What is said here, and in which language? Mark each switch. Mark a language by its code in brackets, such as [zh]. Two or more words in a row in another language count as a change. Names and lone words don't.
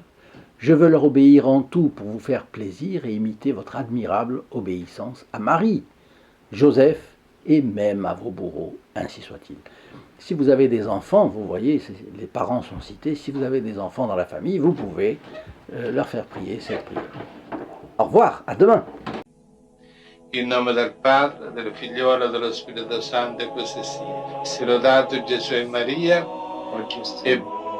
[fr] Je veux leur obéir en tout pour vous faire plaisir et imiter votre admirable obéissance à Marie, Joseph et même à vos bourreaux, ainsi soit-il. Si vous avez des enfants, vous voyez, les parents sont cités, si vous avez des enfants dans la famille, vous pouvez leur faire prier cette prière. Au revoir, à demain. [it] In nome del Padre, del Figliolo e dello Spirito Santo, e così sia. Sia lodato Gesù e Maria, e